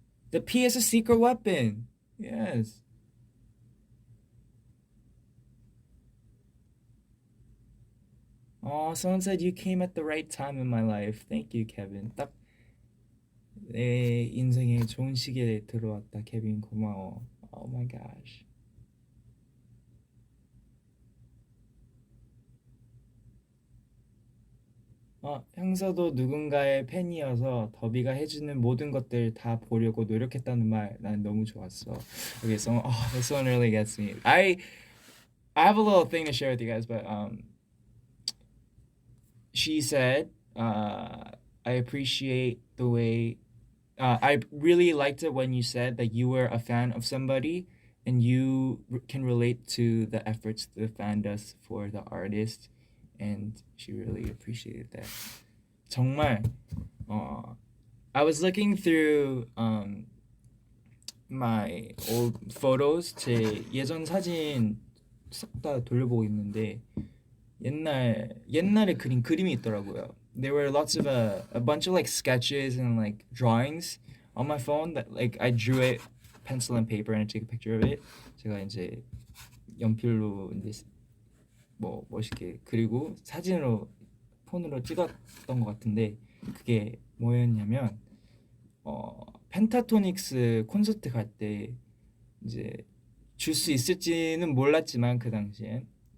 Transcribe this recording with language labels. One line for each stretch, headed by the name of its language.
English: The P is a secret weapon. Yes. Oh, someone said you came at the right time in my life. Thank you, Kevin.
Korean: 딱 내 인생에 좋은 시기에 들어왔다, 케빈.
English: 고마워. Oh my gosh.
Korean: 형사도 누군가의 팬이어서 더비가 해주는 모든 것들 다 보려고 노력했다는 말 난 너무 좋았어.
English: Okay, so this one really gets me. I have a little thing to share with you guys, but she said, I appreciate the way. I really liked it when you said that you were a fan of somebody and you can relate to the efforts the fan does for the artist, and she really appreciated that. 정말 I was looking through my old photos.
Korean: 제 예전 사진 싹 다 돌려보고 있는데 옛날에 그린 그림이 있더라고요.
English: There were lots of a bunch of like sketches and like drawings on my phone that like I drew it pencil and paper and I took a picture of it.
Korean: 제가 이제 연필로 이제 뭐 멋있게 그리고 사진으로 폰으로 찍었던 것 같은데 그게 뭐였냐면 펜타토닉스 콘서트 갈 때 이제 줄 수 있을지는 몰랐지만 그 당시엔